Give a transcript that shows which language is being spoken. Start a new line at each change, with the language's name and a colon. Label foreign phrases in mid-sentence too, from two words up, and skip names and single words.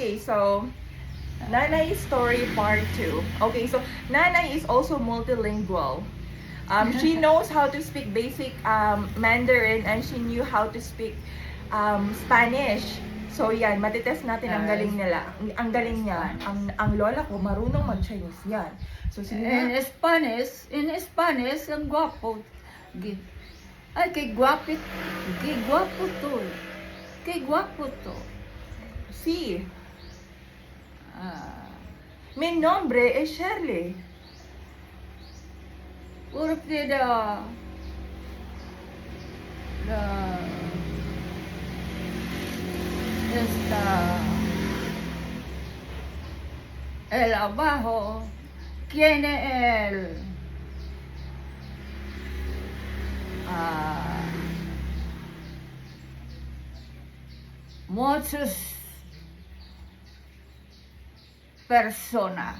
English: Okay, so Nanay story part 2. Okay, so Nanay is also multilingual. She knows how to speak basic Mandarin and she knew how to speak Spanish.
Filipino: So yan, matitest natin ang galing nila. Ang galing niya. Ang lola ko marunong mag-Chinese yan. So sige En na. Spanish, ang guwapo. Ay, kay guwapo to. Kay guwapo to.
Spanish: Si, Ah, mi nombre es Shirley. porque esta, el abajo, tiene el, muchos personas.